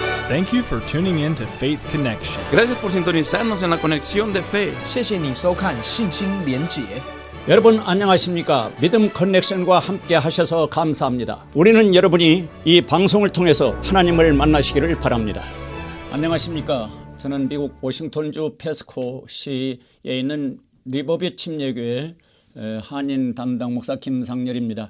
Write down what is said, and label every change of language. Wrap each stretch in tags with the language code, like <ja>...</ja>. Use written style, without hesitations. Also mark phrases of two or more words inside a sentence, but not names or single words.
<en>Thank you for tuning in to Faith Connection.</en> <es>Gracias por sintonizarnos en la conexión de fe.</es> <zh>谢谢你收看信心连结。</zh> <ko>여러분 안녕하십니까? 믿음 커넥션과 함께 하셔서 감사합니다. 우리는 여러분이 이 방송을 통해서 하나님을 만나시기를 바랍니다. 안녕하십니까? 저는 미국 워싱턴주 페스코시에 있는 리버뷰 침례교회 한인 담당 목사 김상렬입니다.</ko>